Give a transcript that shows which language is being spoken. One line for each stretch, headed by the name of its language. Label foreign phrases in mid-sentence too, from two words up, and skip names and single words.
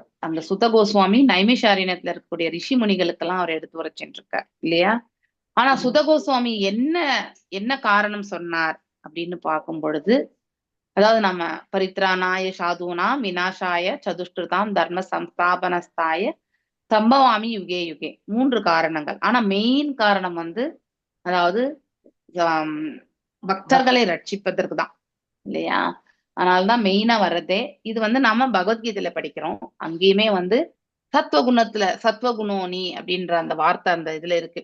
Tamil: அந்த சுத கோஸ்வாமி நைமிஷாரண்யத்துல இருக்கக்கூடிய ரிஷி முனிகளுக்கெல்லாம் அவர் எடுத்து வர சென்றிருக்கார் இல்லையா? ஆனா சுத கோஸ்வாமி என்ன காரணம் சொன்னார் அப்படின்னு பார்க்கும் பொழுது, அதாவது நம்ம
Sanskrit: परित्राणाय साधूनाम् विनाशाय चदुष्कृताम् धर्म संस्थापनस्थाय सम्भवामि युगे युगे
Tamil: 3 காரணங்கள். ஆனா மெயின் காரணம் வந்து அதாவது பக்தர்களை ரட்சிப்பதற்கு தான் இல்லையா? அதனாலதான் மெயினா வர்றதே இது. வந்து நம்ம பகவத்கீதையில படிக்கிறோம். அங்கேயுமே வந்து சத்வகுணோனி அப்படின்ற அந்த வார்த்தை அந்த இதுல இருக்கு.